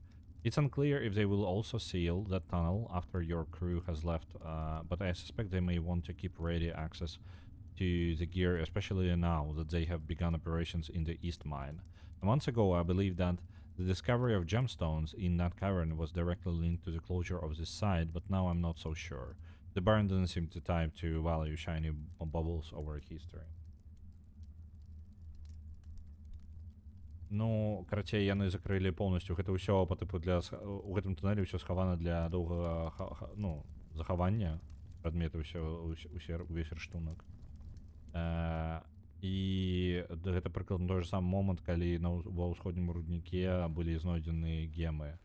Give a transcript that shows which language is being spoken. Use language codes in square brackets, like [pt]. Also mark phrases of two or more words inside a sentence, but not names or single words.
[en] It's unclear if they will also seal that tunnel after your crew has left, but I suspect they may want to keep ready access to the gear, especially now that they have begun operations in the East Mine. Months ago, I believe that the discovery of gemstones in that cavern was directly linked to the closure of this site, but now I'm not so sure. The Baron doesn't seem to type to value shiny bubbles over history. [be] Ну, карацей, яны закрылі полностью. Гэта ўсё по тыпу для... У гэтым туннелі ўсё схавана для доўгага, ну, захавання. Прадметы увесь рыштунак. І гэта прыкладна той же самы момант, калі ва ўсходнім рудніке былі знойдзены гемы.